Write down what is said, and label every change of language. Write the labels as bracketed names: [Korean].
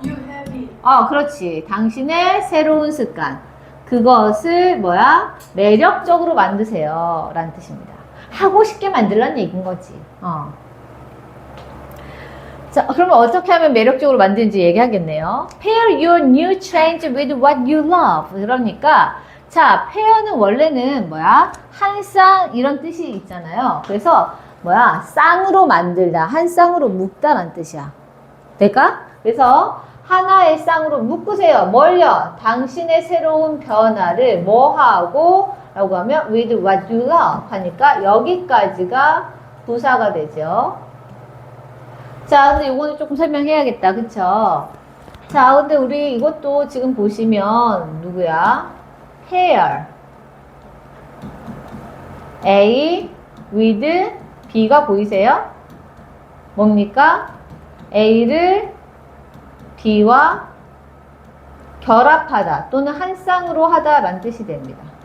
[English] You have it. [Korean] 그렇지. 당신의 새로운 습관. 그것을 뭐야? 매력적으로 만드세요 라는 뜻입니다. 하고 싶게 만들라는 얘기인 거지. 자, 그러면 어떻게 하면 매력적으로 만드는지 얘기하겠네요. [English] Pair your new change with what you love. [Korean] 그러니까, 자, pair는 원래는 뭐야? 한 쌍 이런 뜻이 있잖아요. 그래서 뭐야? 쌍으로 만들다, 한 쌍으로 묶다라는 뜻이야. 될까? 그래서 하나의 쌍으로 묶으세요. 뭘요? 당신의 새로운 변화를 뭐 하고? 라고 하면 [English] with what you love [Korean] 하니까 여기까지가 부사가 되죠. 자, 근데 이거는 조금 설명해야겠다. 그쵸? 자, 근데 우리 이것도 지금 보시면 누구야? [English] pair. A with B가 [Korean] 보이세요? 뭡니까? A를 B와 결합하다 또는 한 쌍으로 하다라는 뜻이 됩니다.